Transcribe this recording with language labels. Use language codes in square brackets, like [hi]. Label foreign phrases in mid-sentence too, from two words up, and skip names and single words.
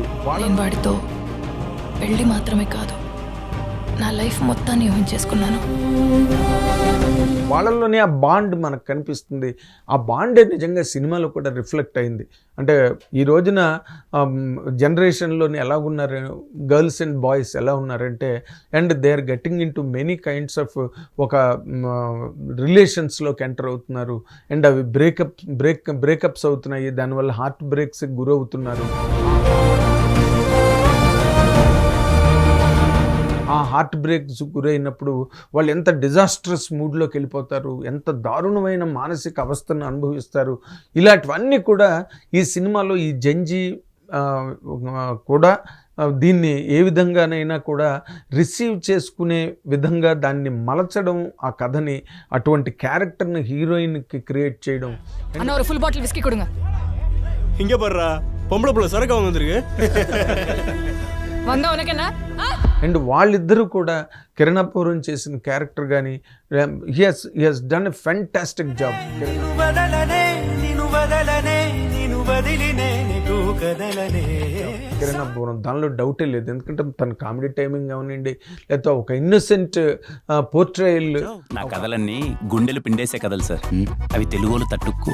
[te] వాడితో పెళ్ళి మాత్రమే కాదు, నా లైఫ్ మొత్తాన్ని ఊహించేసుకున్నాను. వాళ్ళల్లోనే ఆ బాండ్ మనకు కనిపిస్తుంది. ఆ బాండే నిజంగా సినిమాలో కూడా రిఫ్లెక్ట్ అయింది. అంటే ఈ రోజున జనరేషన్లోని ఎలా ఉన్నారు [en] girls and boys [te] ఎలా ఉన్నారంటే, [en] and they are getting into many kinds of [te] ఒక రిలేషన్స్లోకి ఎంటర్ అవుతున్నారు. అండ్ అవి బ్రేకప్స్ అవుతున్నాయి, దానివల్ల [en] heart breaks [te] గురవుతున్నారు. ఆ [en] heart breaks [te] గురైనప్పుడు వాళ్ళు ఎంత [en] disastrous mood [te] వెళ్ళిపోతారు, ఎంత దారుణమైన మానసిక అవస్థను అనుభవిస్తారు. ఇలాంటివన్నీ కూడా ఈ సినిమాలో ఈ జంజీ కూడా దీన్ని ఏ విధంగానైనా కూడా రిసీవ్ చేసుకునే విధంగా దాన్ని మలచడం, ఆ కథని, అటువంటి క్యారెక్టర్ని హీరోయిన్కి క్రియేట్ చేయడం. [en] full bottle whiskey కొడుంగ [ta] இங்கே பர்றா பொம்பளை புள்ள சரக்கு வாங்க வந்திருக்கு. [te] అండ్ వాళ్ళిద్దరూ కూడా కిరణ్ అబ్బవరం చేసిన క్యారెక్టర్ కానీ [en] he has done a fantastic job. [te] కిరణ్ అబ్బవరం దానిలో డౌటే లేదు, ఎందుకంటే తన [en] comedy timing [te] అవనండి, లేకపోతే ఒక [en] innocent portrayal. [te] నా కథలన్నీ గుండెలు పిండేసే కథలు సార్, అవి తెలుగులో తట్టుకు.